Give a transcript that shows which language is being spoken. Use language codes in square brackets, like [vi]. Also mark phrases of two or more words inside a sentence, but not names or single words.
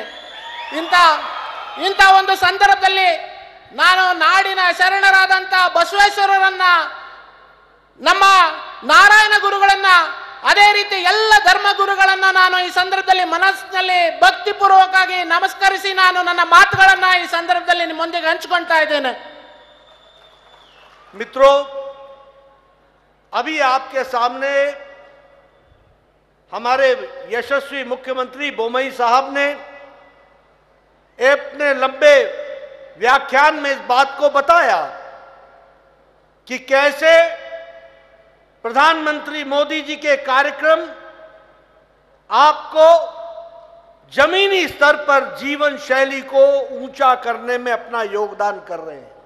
[kn] ಇಂಥ ಒಂದು ಸಂದರ್ಭದಲ್ಲಿ ನಾನು ನಾಡಿನ ಶರಣರಾದಂಥ ಬಸವೇಶ್ವರರನ್ನ, ನಮ್ಮ ನಾರಾಯಣ ಗುರುಗಳನ್ನ, ಅದೇ ರೀತಿ ಎಲ್ಲ ಧರ್ಮಗುರುಗಳನ್ನ ನಾನು ಈ ಸಂದರ್ಭದಲ್ಲಿ ಮನಸ್ಸಿನಲ್ಲಿ ಭಕ್ತಿಪೂರ್ವಕವಾಗಿ ನಮಸ್ಕರಿಸಿ ನಾನು ನನ್ನ ಮಾತುಗಳನ್ನ ಈ ಸಂದರ್ಭದಲ್ಲಿ ನಿಮ್ಮೊಂದಿಗೆ ಹಂಚಿಕೊಳ್ತಾ ಇದ್ದೇನೆ. [hi] मित्रों, अभी आपके सामने हमारे यशस्वी मुख्यमंत्री बोमई साहब ने अपने लंबे व्याख्यान में इस बात को बताया कि कैसे प्रधानमंत्री मोदी जी के कार्यक्रम आपको जमीनी स्तर पर जीवन शैली को ऊंचा करने में अपना योगदान कर रहे हैं.